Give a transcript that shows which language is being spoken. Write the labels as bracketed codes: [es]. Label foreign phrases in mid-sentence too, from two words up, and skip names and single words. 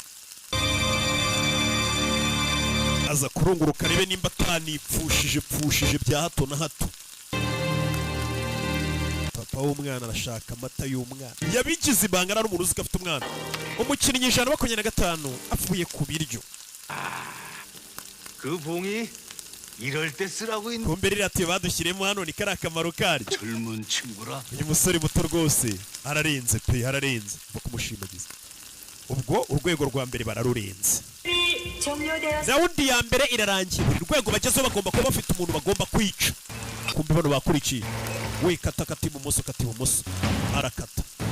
[rw] aza kurunguruka rebe nimba atanipfushije bya hato na hato papa w'umwana arashaka amata y'umwana yabigize ibanga ari umuntu uzi ko afite umwana umukinnyi 125 avuye ku biryo [ko] 그 봉이 이럴 때 쓰라고 있는 [rw] kumbe riratiyo badushyiremo hano ni kari akamaro karyo [ko] 젊은 친구라 [rw] uyu musore muto rwose ararenze pe ararenze mva kumushimagiza ubwo urwego rwa mbere bararurenze rawundi ya mbere irarangiye buri rwego bagezeho bagomba kuba bafite umuntu bagomba kwica kumbe bano bakurikiye we kata ibumoso arakata